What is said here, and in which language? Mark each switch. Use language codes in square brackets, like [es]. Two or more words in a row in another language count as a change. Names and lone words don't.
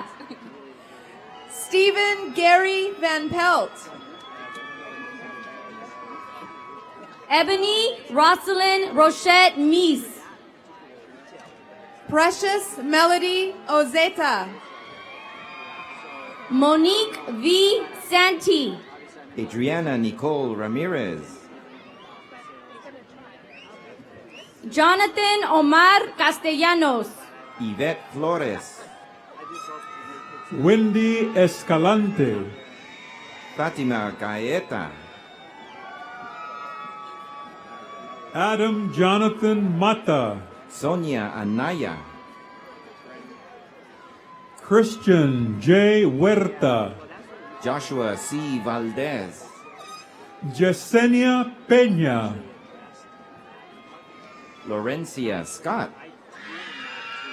[en] Stephen Gary Van Pelt. Ebony Rosalind Rochette Mies. Precious Melody Ozeta. Monique V. Santi. Adriana Nicole Ramirez. Jonathan Omar Castellanos. Yvette Flores. Wendy Escalante. Fatima Gaeta. Adam Jonathan Mata. Sonia Anaya. Christian J. Huerta. Joshua C. Valdez. Yesenia Peña. Lorencia Scott.